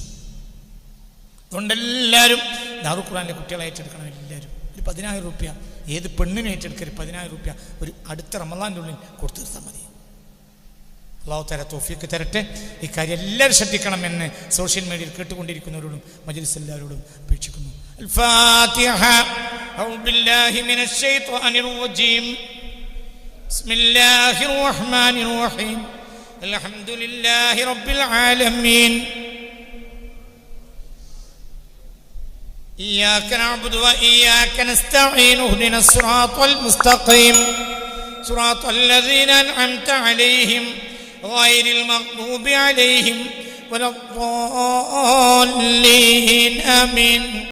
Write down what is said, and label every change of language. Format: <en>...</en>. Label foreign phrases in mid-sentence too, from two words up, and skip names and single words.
<ml>അതുകൊണ്ട് എല്ലാവരും ദാറുൽ ഖുർആനിലെ കുട്ടികളെ ഏറ്റെടുക്കണം. എല്ലാവരും ഒരു 10,000 രൂപ, ഏത് പെണ്ണിനും ഏറ്റെടുക്കരുത്. 10,000 രൂപ ഒരു അടുത്ത റമളാൻ്റെ ഉള്ളിൽ കൊടുത്തു തീർത്താൽ മതി.</ml> <ar>الله تعالى</ar> <ml>തൗഫീഖ് തരട്ടെ. ഇക്കാര്യം എല്ലാവരും ശ്രദ്ധിക്കണമെന്ന്</ml> <en>social media</en> <ml>കേട്ടുകൊണ്ടിരിക്കുന്നവരോടും മജ്‌ലിസ് എല്ലാവരോടും അപേക്ഷിക്കുന്നു.</ml> <ar>الفاتحة أعوذ بالله من الشيطان الرجيم بسم الله الرحمن الرحيم الحمد لله رب العالمين إياك نعبد وإياك نستعين اهدنا الصراط المستقيم صراط الذين أنعمت عليهم غير المغضوب عليهم ولا الضالين آمين.</ar>